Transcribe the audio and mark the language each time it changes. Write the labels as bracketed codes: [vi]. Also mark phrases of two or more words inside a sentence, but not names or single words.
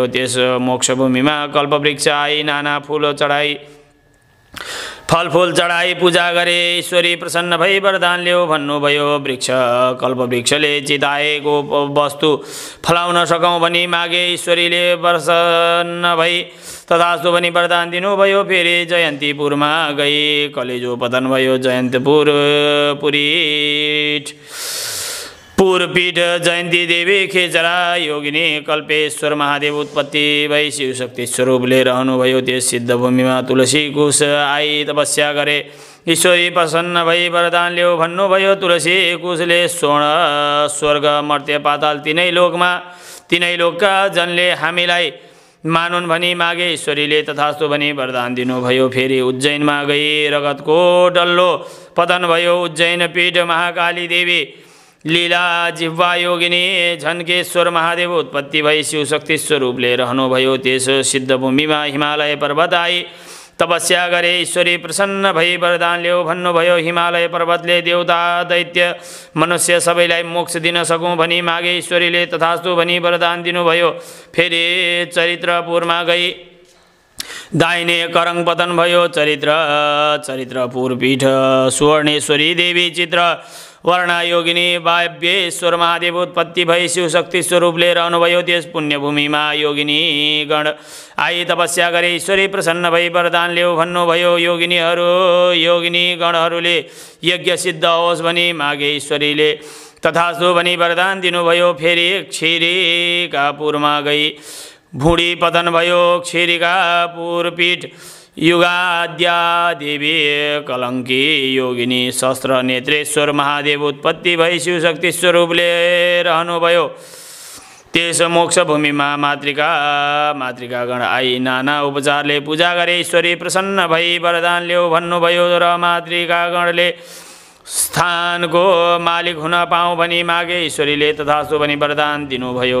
[ne] त्यस मोक्षभूमिमा कल्पवृक्ष आई नाना फूल चढाई फलफूल चढाई पूजा गरे ईश्वरी प्रसन्न भई वरदान ल्याऊ भन्नुभयो। वृक्ष कल्पवृक्षले चिताएको वस्तु फलाउन सकौँ भनी मागे ईश्वरीले प्रसन्न भई तथास्तु भनी वरदान दिनुभयो। फेरि जयन्तीपुरमा गई कलेजो पतन भयो। जयन्तपुर पूरपीठ जयन्ती देवी खेचरा योगिनी कल्पेश्वर महादेव उत्पत्ति भई शिवशक्ति स्वरूपले रहनुभयो। त्यस सिद्धभूमिमा तुलसी कुश आई तपस्या गरे ईश्वरी प्रसन्न भई वरदान ल्याऊ भन्नुभयो। तुलसी कुशले स्वर्ण स्वर्ग मर्त्य पाताल तीनै लोकका जनले हामीलाई मानुन् भनी मागे ईश्वरीले तथास्तु भनी वरदान दिनुभयो। फेरि उज्जैनमा गई रगतको डल्लो पतन भयो। उज्जैन पीठ महाकाली देवी लीला जिह्वा योगिनी झन्केश्वर महादेव उत्पत्ति भई शिवशक्ति स्वरूपले रहनुभयो। त्यस सिद्धभूमिमा हिमालय पर्वत आई तपस्या गरे ईश्वरी प्रसन्न भई वरदान ल्याऊ भन्नुभयो। हिमालय पर्वतले देवता दैत्य मनुष्य सबैलाई मोक्ष दिन सकौँ भनी मागे ईश्वरीले तथास्तु भनी वरदान दिनुभयो। फेरि चरित्रपुरमा गई दाहिने करङ पतन भयो। चरित्रपुर पीठ सुवर्णेश्वरी देवी चित्र वर्णा योगिनी वाव्येश्वर महादेव उत्पत्ति भई शिवशक्ति स्वरूपले रहनुभयो। त्यस पुण्यभूमिमा योगिनी गण आई तपस्या गरे ईश्वरी प्रसन्न भई वरदान ल्याऊ भन्नुभयो। योगिनी गणहरूले यज्ञ सिद्ध होस् भनी मागे ईश्वरीले तथास्तु भनी वरदान दिनुभयो। फेरि क्षीरिकापुरमा गई भुँडी पतन भयो। क्षीरिकापुर पीठ युगाद्या देवी कलङ्की योगिनी शस्त्र नेत्रेश्वर महादेव उत्पत्ति भई शिवशक्ति स्वरूपले रहनुभयो। त्यस मोक्षभूमिमा मातृकागण आई नाना उपचारले पूजा गरे ईश्वरी प्रसन्न भई वरदान ल्याऊ भन्नुभयो। र मातृकागणले स्थानको मालिक हुन पाऊँ भनी मागे ईश्वरीले तथास्तु भनी वरदान दिनुभयो।